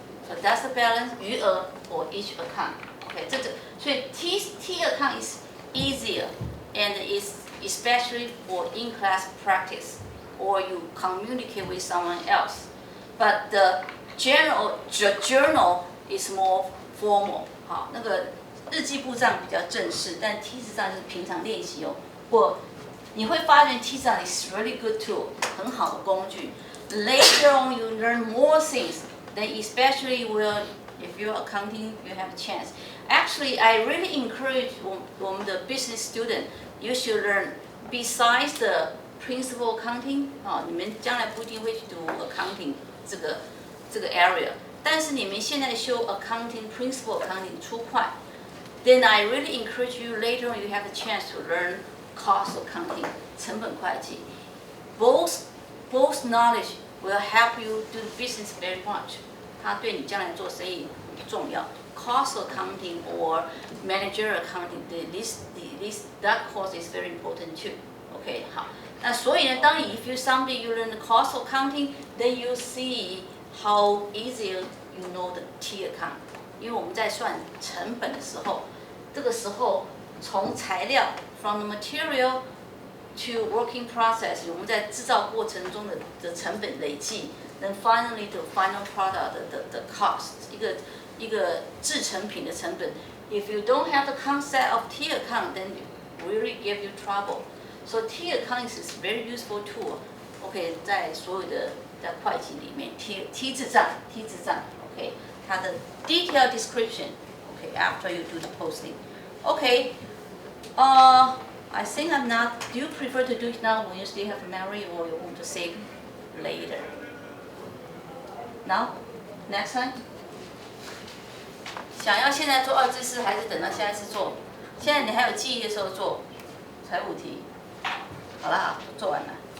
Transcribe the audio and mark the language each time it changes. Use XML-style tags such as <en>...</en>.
<en>So that's the balance 余额 for each account. Okay,</en> <zh>所以</zh> <en>T account is easier and is especially for in-class practice or you communicate with someone else. But the journal is more formal.</en> <zh>好，那个日记簿账比较正式，但 T 字账是平常练习哦。你会发现 T 字账</zh> <en>is really good tool，</en> <zh>很好的工具。</zh> <en>Later on you learn more things. Then especially if you're accounting, you have a chance. Actually, I really encourage</en> <zh>我们的</zh> <en>business student, you should learn besides the principal accounting.</en> <zh>你们将来不一定会去读 accounting 这个 area， 但是你们现在修 accounting, principal accounting 初会</zh> <en>then I really encourage you later on you have a chance to learn cost accounting</en> <zh>成本会计.</zh> <en>Both knowledge will help you do the business very much.</en> <zh>它对你将来做生意很重要。</zh> <en>Cost accounting or manager accounting, that course is very important too. OK，</en> <zh>好。那所以呢，当</zh> <en>if you someday you learn the cost accounting, then you see how easy you know the T account.</en> <zh>因为我们在算成本的时候，这个时候从材料</zh> <en>from the material to working process，</en> <zh>我们在制造过程中的成本累计 ，</zh> <en>then finally the final product the cost</en> <zh>一个制成品的成本。</zh> <en>If you don't have the concept of T account, then it really give you trouble. So T account is a very useful tool. OK，</en> <zh>在所有的在会计里面</zh> <en>T 字账 OK， 它的 detailed description OK after you do the posting. OK， I think I'm not. Do you prefer to do it now when you still have memory, or you want to save later? Now, next time.</en> <zh>想要现在做2至4，还是等到下一次做？现在你还有记忆的时候做财务题。好了，做完了。</zh>